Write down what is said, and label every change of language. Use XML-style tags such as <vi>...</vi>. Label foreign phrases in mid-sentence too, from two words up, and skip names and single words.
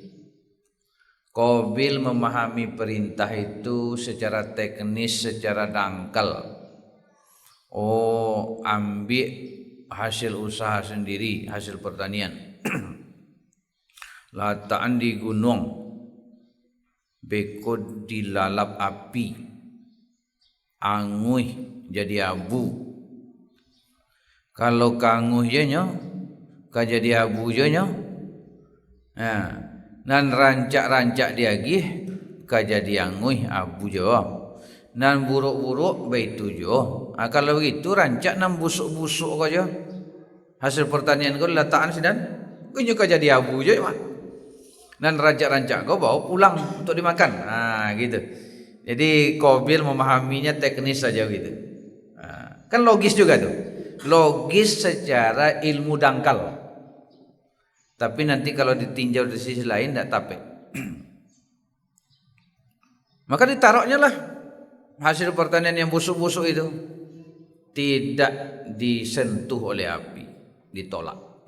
<id>Qabil memahami perintah itu secara teknis, secara dangkal. Oh, ambil hasil usaha sendiri, hasil pertanian. Letakkan di gunung, bekod dilalap api, anguih jadi abu.</id> <min>Kalau kanguh jenyo, kajadi abu jenyo. Nah, nan rancak-rancak dia gih kajadi anguih abu jo. Nan buruk-buruk baitu jo. Kalau begitu rancak nan busuk-busuk aja. Hasil pertanian kau letakkan sidan, kau juga jadi abu jo mah. Nan rancak-rancak kau bawa pulang untuk dimakan. Nah, gitu.</min> <id>Jadi Qabil memahaminya teknis saja gitu. Nah, kan logis juga tuh. Logis secara ilmu dangkal. Tapi nanti kalau ditinjau dari sisi lain tidak tape. Maka ditaruhnya lah hasil pertanian yang busuk-busuk itu, tidak disentuh oleh api, ditolak.</id>